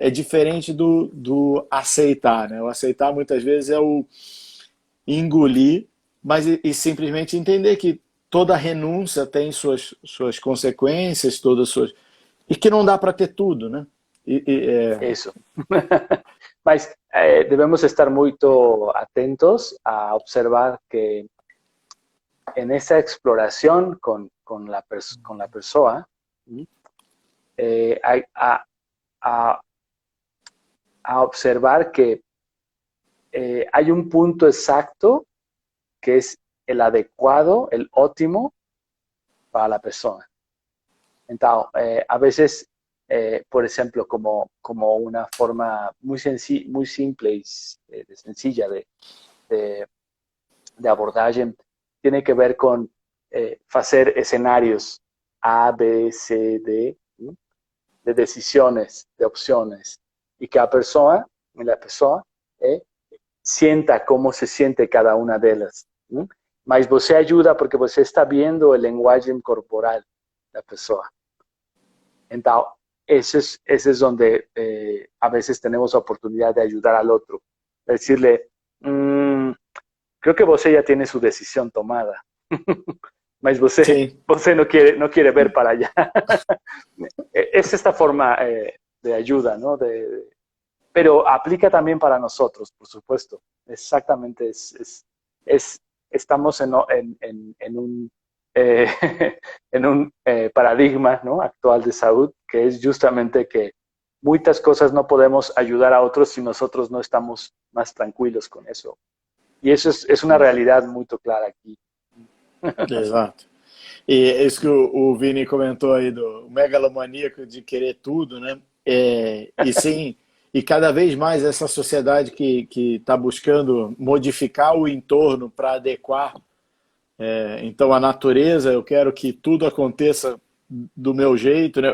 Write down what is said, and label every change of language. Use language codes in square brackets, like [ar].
[pt] É diferente do aceitar, né? O aceitar muitas vezes é o engolir, mas simplesmente entender que toda renúncia tem suas consequências, todas suas. E que não dá para ter tudo, né? [es] Eso. Mas debemos estar muy atentos a observar que en esa exploración con la persona, hay a observar que hay un punto exacto que es el adecuado, el óptimo para la persona. Entonces, a veces, por ejemplo, como una forma muy simple y sencilla de abordaje, tiene que ver con hacer escenarios A, B, C, D, ¿no? De decisiones, de opciones, y que la persona sienta cómo se siente cada una de ellas. ¿No? [pt] Mas você [es] ayuda porque [pt] você [es] está viendo el lenguaje corporal de la persona. Entonces, ese es donde a veces tenemos la oportunidad de ayudar al otro. Decirle, creo que [pt] você [es] ya tiene su decisión tomada. [pt] Mas você [es] no quiere ver para allá. Es esta forma de ayuda, ¿no? Pero aplica también para nosotros, por supuesto. Exactamente, estamos en un, en un paradigma, ¿no? Actual de salud, que es justamente que muchas cosas no podemos ayudar a otros si nosotros no estamos más tranquilos con eso. Y eso es una realidad muy clara aqui. [pt] Exato. E isso que o Vini comentou aí do megalomaníaco de querer tudo, né? E sim, e cada vez mais essa sociedade que está buscando modificar o entorno para adequar. Então a natureza, eu quero que tudo aconteça do meu jeito, né?